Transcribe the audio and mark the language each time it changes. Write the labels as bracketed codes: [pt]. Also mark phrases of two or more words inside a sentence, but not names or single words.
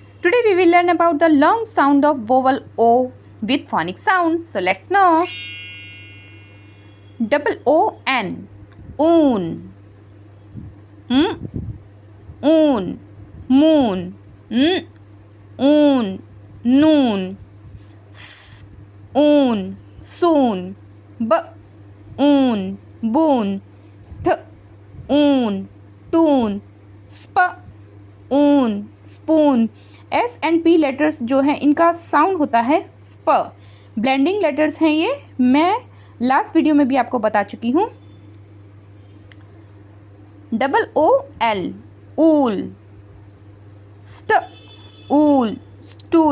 [en] Today we will learn about the long sound of vowel O with phonic sound. So let's know. Double O-N. Oon. Oon. Moon. Oon. Noon. S. Oon. Soon. B. Oon. Boon. Th. Oon. Toon. Sp. Oon. Spoon. S and P letters [hi] जो हैं इनका साउंड होता है स्प। [en] blending letters [hi] हैं ये, मैं [en] last video [hi] में भी आपको बता चुकी हूँ। [en] Double O L ool, st ool, stool.